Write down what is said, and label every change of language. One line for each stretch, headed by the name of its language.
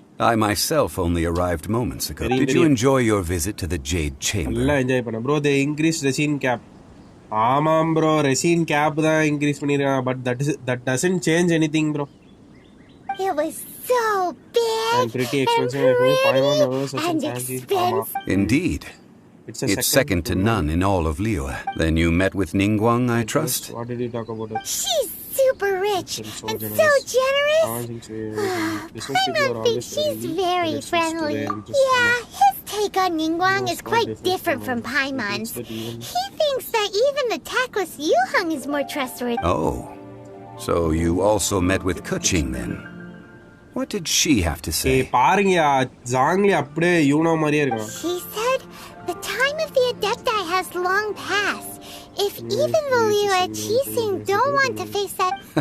English: I myself only arrived moments ago. Did you enjoy your visit to the Jade Chamber?
Tamil: நல்லா enjoy பண்ணேன் bro.
English: they increased resin cap.
Tamil: ஆமாம் bro, resin gap தான் increase பண்ணிருக்காங்க.
English: But that doesn't change anything bro. It was so big and pretty expensive. and expensive. Indeed. It's second to none in all of Liyue. Then you met with Ningguang, I trust? What did you talk about it? She's super rich and so generous. Paimon thinks she's very friendly. Yeah, his take on Ningguang is quite different from Paimon's. He thinks that even the tactless Yuheng is more trustworthy. Oh, so you also met with Keqing then? What did she have to say?
Tamil: பாருங்கயா, Junglee அப்படியே you know மாதிரியே இருக்கான்.
English: He said the time of the Adepti has long passed. If even the Liyue at Qixing don't want to face that...